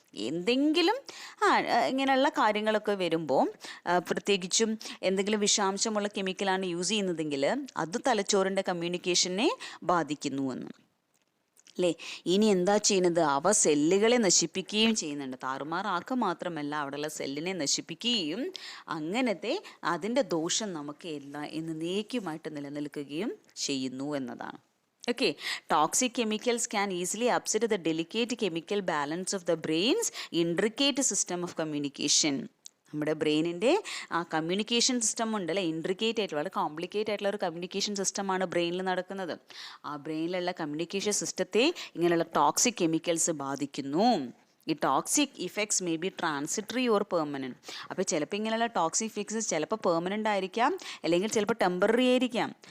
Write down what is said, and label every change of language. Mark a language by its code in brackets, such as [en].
[ml] എന്തെങ്കിലും ഇങ്ങനെയുള്ള കാര്യങ്ങളൊക്കെ വരുമ്പോൾ പ്രത്യേകിച്ചും എന്തെങ്കിലും വിഷാംശമുള്ള കെമിക്കലാണ് യൂസ് ചെയ്യുന്നതെങ്കിൽ അത് തലച്ചോറിൻ്റെ കമ്മ്യൂണിക്കേഷനെ ബാധിക്കുന്നു എന്ന് അല്ലേ. ഇനി എന്താ ചെയ്യുന്നത്, അവ സെല്ലുകളെ നശിപ്പിക്കുകയും ചെയ്യുന്നുണ്ട്. താറുമാറാക്കുക മാത്രമല്ല, അവിടെയുള്ള സെല്ലിനെ നശിപ്പിക്കുകയും അങ്ങനത്തെ അതിൻ്റെ ദോഷം നമുക്ക് എന്നേക്കുമായിട്ട് നിലനിൽക്കുകയും ചെയ്യുന്നു എന്നതാണ്. [en] Okay, toxic chemicals can easily upset the delicate chemical balance of the brain's intricate system of communication. [ml] നമ്മുടെ ബ്രെയിനിൻ്റെ ആ കമ്മ്യൂണിക്കേഷൻ സിസ്റ്റം ഉണ്ടല്ലേ, ഇൻട്രിക്കേറ്റ് ആയിട്ടുള്ള വളരെ കോംപ്ലിക്കേറ്റ് ആയിട്ടുള്ള ഒരു കമ്മ്യൂണിക്കേഷൻ സിസ്റ്റമാണ് ബ്രെയിനിൽ നടക്കുന്നത്. ആ ബ്രെയിനിലുള്ള കമ്മ്യൂണിക്കേഷൻ സിസ്റ്റത്തെ ഇങ്ങനെയുള്ള ടോക്സിക് കെമിക്കൽസ് ബാധിക്കുന്നു. [en] ഈ toxic effects may be transitory or permanent. [ml] അപ്പോൾ ചിലപ്പോൾ ഇങ്ങനെയുള്ള ടോക്സിക് ഇഫക്ട്സ് ചിലപ്പോൾ പെർമനൻ്റ് ആയിരിക്കാം, അല്ലെങ്കിൽ ചിലപ്പോൾ ടെമ്പററി ആയിരിക്കാം.